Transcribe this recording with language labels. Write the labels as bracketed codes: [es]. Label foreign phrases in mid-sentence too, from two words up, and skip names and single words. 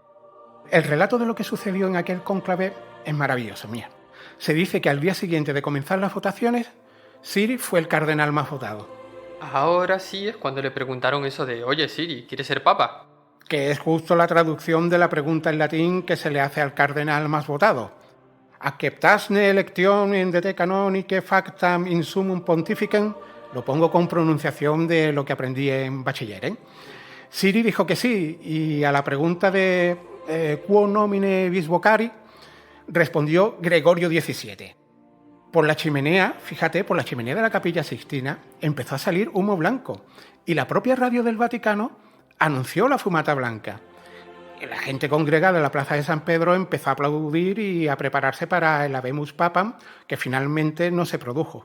[es] El relato de lo que sucedió en aquel cónclave es maravilloso, mía. Se dice que al día siguiente de comenzar las votaciones, Siri fue el cardenal más votado. Ahora sí es cuando le preguntaron eso de oye, Siri, ¿quieres ser papa? Que es justo la traducción de la pregunta en latín que se le hace al cardenal más votado. [la] Acceptasne electionem de te canonique factam in summum pontificem. [es] Lo pongo con pronunciación de lo que aprendí en bachiller, ¿eh? Siri dijo que sí, y a la pregunta de [la] quo nomine vis vocari, [es] respondió Gregorio XVII. Por la chimenea, fíjate, por la chimenea de la Capilla Sixtina empezó a salir humo blanco y la propia radio del Vaticano anunció la fumata blanca. La gente congregada en la plaza de San Pedro empezó a aplaudir y a prepararse para el [la] Habemus Papam, [es] que finalmente no se produjo.